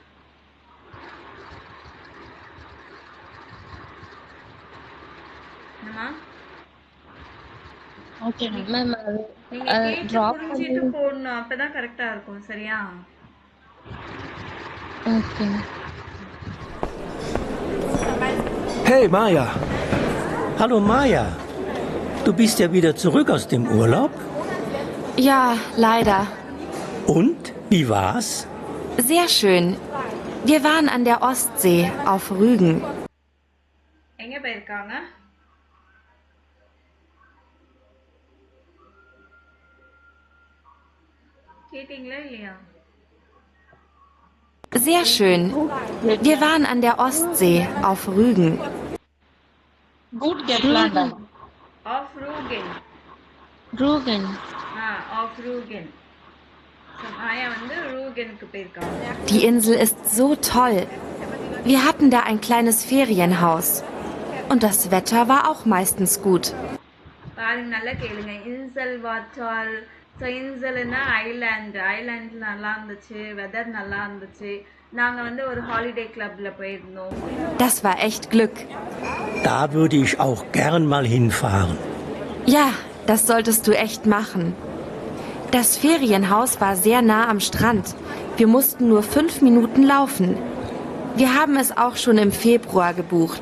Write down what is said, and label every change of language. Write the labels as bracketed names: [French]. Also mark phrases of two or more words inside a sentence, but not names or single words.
[Tamil] என்னம்மா? [English] Okay, ma'am. [Tamil] மேம் நீங்க கேட்டு ட்ராப் புரிஞ்சிட்டு போடணும், அப்பதான் கரெக்டா இருக்கும். சரியா? ஓகே. [German] Hey Maja, Hallo Maja, du bist ja wieder zurück aus dem Urlaub. Ja, leider. Und, wie war's? Sehr schön. Wir waren an der Ostsee auf Rügen. [Tamil] எங்க போயிருக்காங்க? கேட்டீங்களா இல்லையா? [German] Sehr schön. Wir waren an der Ostsee auf Rügen. Good Gatlanda. Of Rugen. Rugen. [Tamil] Of Rugen. So, Maya வந்து ரூகனுக்கு போயிருக்காங்க. [German] Die Insel ist so toll. Wir hatten da ein kleines Ferienhaus. Und das Wetter war auch meistens gut. [Tamil] பாருங்க நல்லா கேளுங்க. [German] Insel war toll. [Tamil] ஸோ இன்சல்னா ஐலாண்ட் நல்லா இருந்துச்சு, வெதர் நல்லா இருந்துச்சு. நாங்க வந்து ஒரு [English] holiday club [Tamil] போயிருந்தோம். [German] Das war echt Glück. Da würde ich auch gern mal hinfahren. Ja, das solltest du echt machen. Das Ferienhaus war sehr nah am Strand. Wir mussten nur 5 Minuten laufen. Wir haben es auch schon im Februar gebucht.